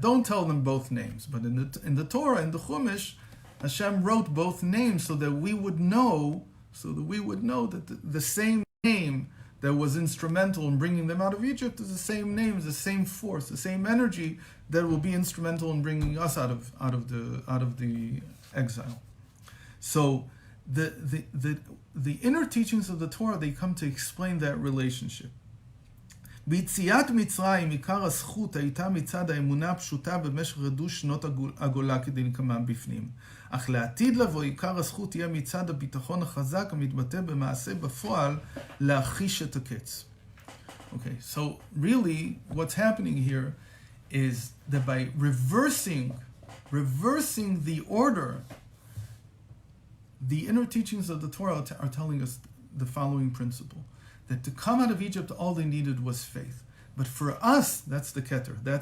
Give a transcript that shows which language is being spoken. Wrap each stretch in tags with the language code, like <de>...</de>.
<en>Don't tell them both names. But in the Torah, in the Chumash, Hashem wrote both names so that we would know that the same name that was instrumental in bringing them out of Egypt is the same name, is the same force, the same energy that will be instrumental in bringing us out of the exile. So the inner teachings of the Torah, they come to explain that relationship.</en> <he>ביציאת מצרים עיקר הזכות הייתה מצד האמונה הפשוטה במשך רדוש שנות הגולה כדלקמן בפנים. אך לעתיד לבוא עיקר הזכות תהיה מצד הביטחון החזק המתבטא במעשה בפועל להחיש את הקץ.</he> <en>Okay, so really what's happening here is that by reversing the order, the inner teachings of the Torah are telling us the following principle. That to come out of Egypt, all they needed was faith. But for us, that's the keter.</en>